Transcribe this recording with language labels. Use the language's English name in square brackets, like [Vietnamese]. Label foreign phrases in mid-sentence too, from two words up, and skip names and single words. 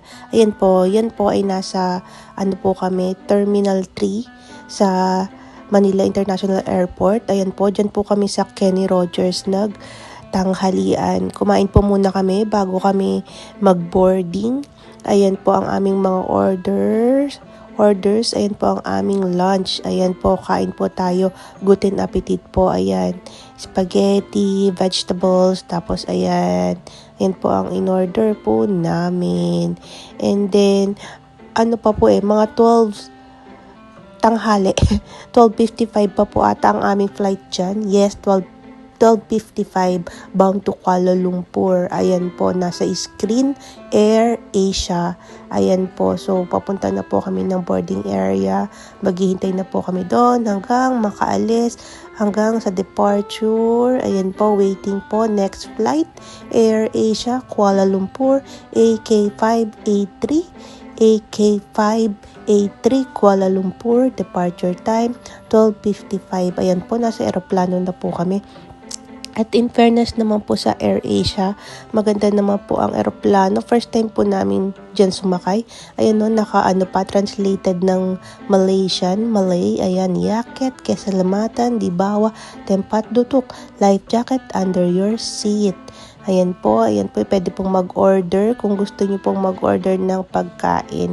[Filipino] Ayan po, yan po ay nasa kami, Terminal 3 sa Manila International Airport. Ayan po, dyan po kami sa Kenny Rogers tanghalian. Kumain po muna kami bago kami mag-boarding. Ayan po ang aming mga orders. Ayan po ang aming lunch. Ayan po, kain po tayo. [German] Guten appetit [Filipino] po. Ayan. [English] Spaghetti, vegetables, [Filipino] tapos ayan. Ayan po ang in-order po namin. [English] And then, [Filipino] mga 12 tanghali. 12:55 pa po ata ang aming flight dyan. [English] Yes, 12:55 bound to Kuala Lumpur. [Filipino] Ayan po, nasa screen Air Asia. Ayan po, so papunta na po kami ng [English] boarding area. [Filipino] Maghihintay na po kami doon hanggang makaalis, hanggang sa departure. Ayan po, waiting po. [English] Next flight, Air Asia, Kuala Lumpur, AK583. AK583 Kuala Lumpur, departure time 12:55. [Filipino] Ayan po, nasa eroplano na po kami. At [English] in fairness [Filipino] naman po sa Air Asia, maganda naman po ang eroplano. First time po namin dyan sumakay. Ayan translated ng Malay. [Malay] Ayan, yaket, kesalamatan, dibawa, tempat dutuk, [English] life jacket under your seat. [Filipino] Ayan po, pwede pong mag-order kung gusto niyo pong mag-order ng pagkain.